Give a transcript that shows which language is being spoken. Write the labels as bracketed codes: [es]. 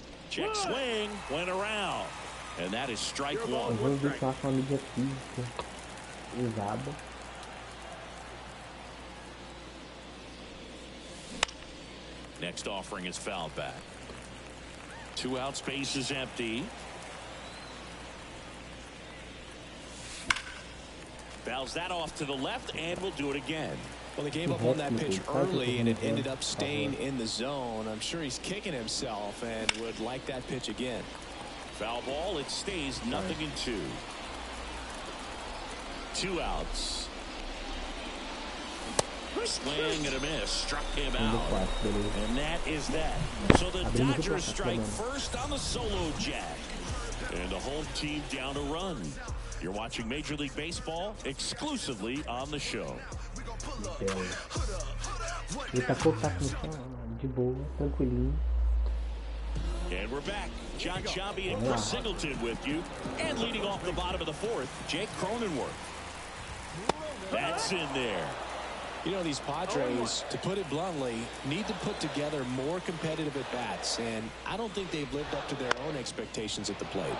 [en] Check swing, went around. And that is strike 1. [pt] Eu vou ver se eu acho uma mídia física usada. [en] Next offering is fouled back. 2 outs, base is empty. Fouls that off to the left, and we'll do it again. Well, they gave up on that pitch early, and it ended up staying in the zone. I'm sure he's kicking himself and would like that pitch again. Foul ball, it stays 0-2. 2 outs. Swing and a miss, struck him out. And that is that. So the Dodgers strike first on the solo jack. And the home team down a run. You're watching Major League Baseball exclusively on the show. [pt] Ele tá colocado de boa, tranquilinho. [en] And And we're back. John Shabby and Chris Singleton with you. And leading off the bottom of the fourth, Jake Cronenworth. That's in there. You know, these Padres, to put it bluntly, need to put together more competitive at-bats, and I don't think they've lived up to their own expectations at the plate.